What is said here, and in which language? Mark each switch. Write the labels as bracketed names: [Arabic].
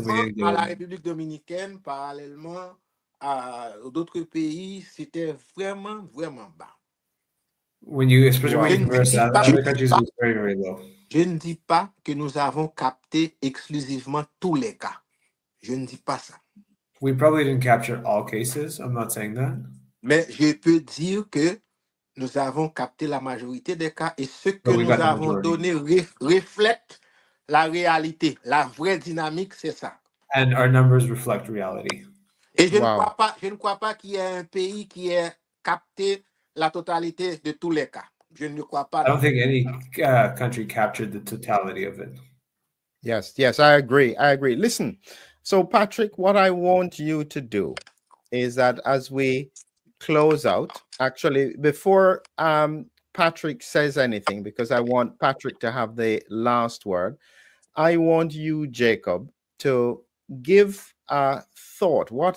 [French] Parallèlement à la République dominicaine, parallèlement à d'autres pays, c'était vraiment bas. [English] Especially when you compare to other countries, it was very, very low. [French] Je ne dis pas que nous avons capté exclusivement tous les cas. Je ne dis pas ça. [English] We probably didn't capture all cases. I'm not saying that. [French] Mais je peux dire que nous avons capté la majorité des cas et ce que nous avons donné reflète la réalité. La vraie dynamique, c'est ça. [English] And our numbers reflect reality. [French] Et je ne crois pas qu'il y ait un pays qui ait capté la totalité de tous les cas. Je ne crois pas. [English] I don't think any country captured the totality of it. Yes, I agree. Listen, so Patrick, what I want you to do is that as we close out, actually, before Patrick says anything, because I want Patrick to have the last word, I want you, Jacob, to give a thought.